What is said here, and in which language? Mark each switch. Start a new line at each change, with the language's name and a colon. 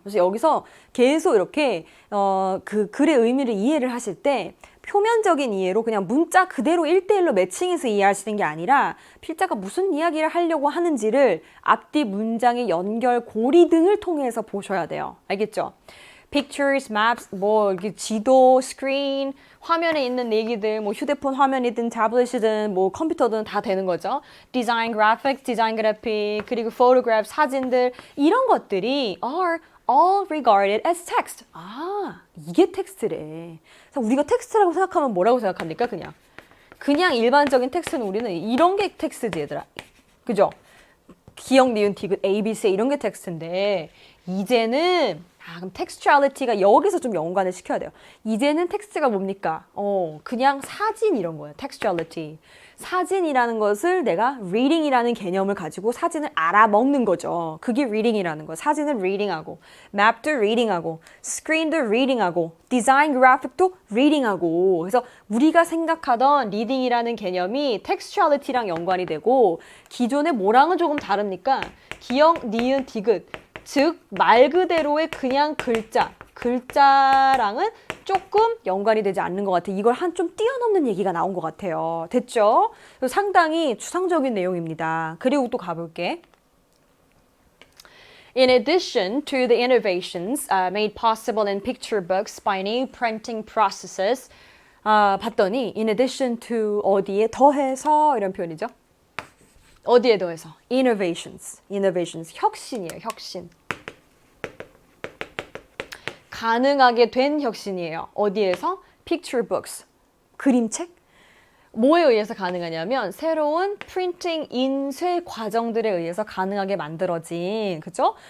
Korean: 그래서 여기서 계속 이렇게 그 글의 의미를 이해를 하실 때 표면적인 이해로 그냥 문자 그대로 1대1로 매칭해서 이해하시는 게 아니라 필자가 무슨 이야기를 하려고 하는지를 앞뒤 문장의 연결, 고리 등을 통해서 보셔야 돼요. 알겠죠? pictures, maps, 뭐 이렇게 지도, 스크린, 화면에 있는 얘기들, 뭐 휴대폰 화면이든 타블릿이든 뭐 컴퓨터든 다 되는 거죠.
English: design graphics,
Korean: 디자인 그래픽, 그리고
English: photograph,
Korean: 사진들 이런 것들이
English: are all regarded as text.
Korean: 아, 이게 텍스트래. 그래서 우리가 텍스트라고 생각하면 뭐라고 생각합니까? 그냥 일반적인 텍스트는 우리는 이런 게 텍스트지, 얘들아. 그죠? 기억, 니은, 디귿, A, B, C 이런 게 텍스트인데 이제는 그럼 textuality가 여기서 좀 연관을 시켜야 돼요. 이제는 텍스트가 뭡니까? 그냥 사진 이런 거예요. textuality. 사진이라는 것을 내가 reading이라는 개념을 가지고 사진을 알아먹는 거죠. 그게 reading이라는 거. 사진은 reading하고, map도 reading하고, screen도 reading하고, design graphic도 reading하고. 그래서 우리가 생각하던 reading이라는 개념이 textuality랑 연관이 되고 기존의 뭐랑은 조금 다릅니까? 기억, 니은, 디귿. 즉, 말 그대로의 그냥 글자랑은 조금 연관이 되지 않는 것 같아요. 이걸 한 좀 뛰어넘는 얘기가 나온 것 같아요. 됐죠? 상당히 추상적인 내용입니다. 그리고 또 가볼게.
English: In addition to the innovations made possible in picture books by new printing processes,
Korean: 봤더니
English: in addition to
Korean: 어디에 더해서 이런 표현이죠. 어디에 더해서? Innovations, 혁신이에요, 혁신. 가능하게 된 혁신이에요. 어디에서? Picture books, 그림책. 뭐에 의해서 가능하냐면 새로운 프린팅, 인쇄 과정들에 의해서 가능하게 만들어진, 그죠?